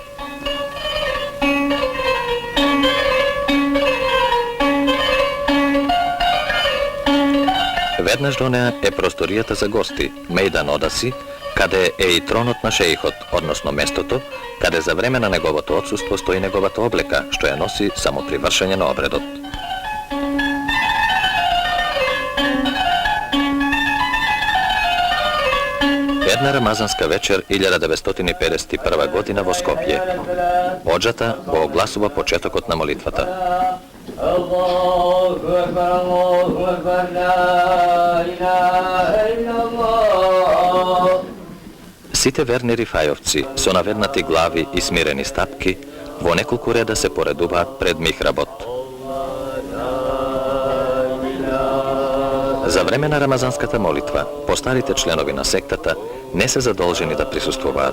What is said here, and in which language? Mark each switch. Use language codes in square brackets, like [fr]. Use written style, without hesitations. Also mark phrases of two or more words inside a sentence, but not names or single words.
[mk] Веднаш до неа е просторијата за гости, [tr] meydan odası, [mk] каде е и тронот на шеихот, односно местото, каде за време на неговото отсуство стои неговата облека, што ја носи само при вршење на обредот. Една рамазанска вечер 1951 година во Скопје. Оџата го огласува почетокот на молитвата. [ar] الله أكبر، الله أكبر، لا إله إلا الله. [mk] Сите верни рифајовци со наведнати глави и смирени стапки во неколку реда се поредуваат пред михработ. За време на рамазанската молитва, постарите членови на сектата не се задолжени да присуствуваат.